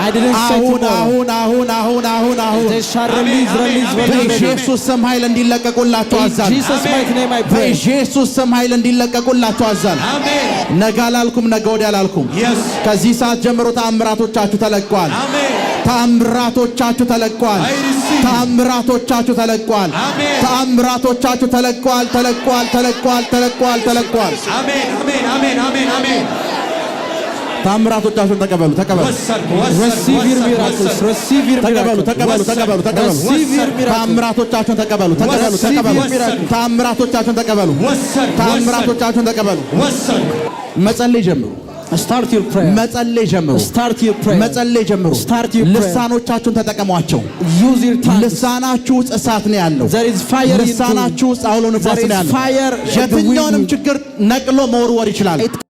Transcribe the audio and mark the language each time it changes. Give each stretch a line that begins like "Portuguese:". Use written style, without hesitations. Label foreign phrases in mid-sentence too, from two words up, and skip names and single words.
Amharic: አሁን በኢየሱስ ስም ኃይል እንዲለቀቁላችሁ አዛለሁ። በኢየሱስ ስም ኃይል እንዲለቀቁላችሁ አዛለሁ። ነገ አላልኩም፣ ነገ ወዲያ አላልኩም። ከዚህ ሰዓት ጀምሮ ተአምራቶቻችሁ ተለቋል። ተአምራቶቻችሁ ተለቋል። ተአምራቶቻችሁ ተለቋል። ተአምራቶቻችሁ ተለቋል። ተለቋል። አሜን አሜን አሜን አሜን አሜን። ተአምራቶቻችሁን ተቀበሉ።
English: Receive your miracles. Receive your miracles.
Amharic: ተቀበሉ። ተአምራቶቻችሁን ተቀበሉ። ተአምራቶቻችሁን ተቀበሉ። መጸለይ ጀምሩ።
English: Start your prayer.
Amharic: መጸለይ ጀምሩ።
English: Start your prayer.
Amharic: መጸለይ ጀምሩ።
English: Start your prayer.
Amharic: ልሳኖቻችሁን ተጠቀሟቸው።
English: Use your tongues.
Amharic: ልሳናችሁ ውስጥ እሳት ነው ያለው።
English: There is fire in you.
Amharic: ልሳናችሁ ውስጥ አውሎ ነፋስ ነው ያለው።
English: There is fire.
Amharic: የትኛውንም ችግር ነቅሎ መወርወር ይችላል።